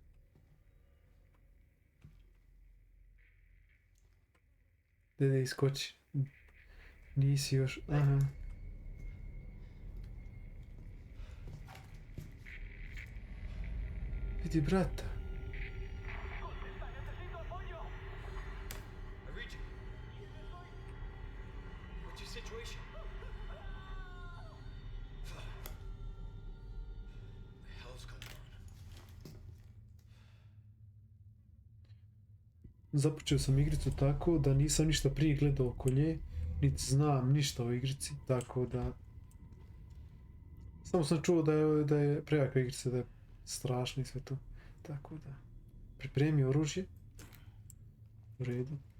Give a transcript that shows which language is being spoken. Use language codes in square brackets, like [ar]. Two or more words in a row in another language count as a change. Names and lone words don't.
[bs] Dede, iskoči. Nisi još... Aha. Vidi brata. [en] I read you. What's your situation? What the hell's going on? [bs] Započeo sam igricu tako da nisam ništa prije gledao oko nje, niti znam ništa o igrici, tako da... Samo sam čuo da je prejaka igrica, da je strašna i sve to. Tako da... Pripremi oružje. U redu.